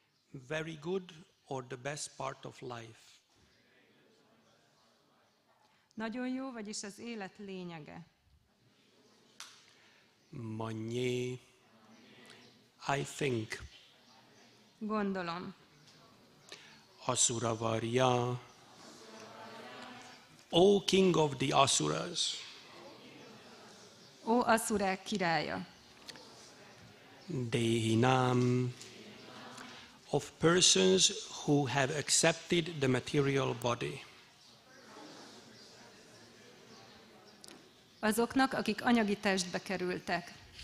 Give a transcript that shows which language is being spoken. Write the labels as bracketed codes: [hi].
[en] Very good or the best part of life. [hu] Nagyon jó, vagyis az élet lényege. [sa] Manye. [en] I think. [hu] Gondolom. [sa] Asuravarya. [en] O king of the Asuras. [hu] Ó asszurák királya. [sa] Dehinam. [en] Of persons who have accepted the material body. [hu] Azoknak, akik anyagi testbe kerültek.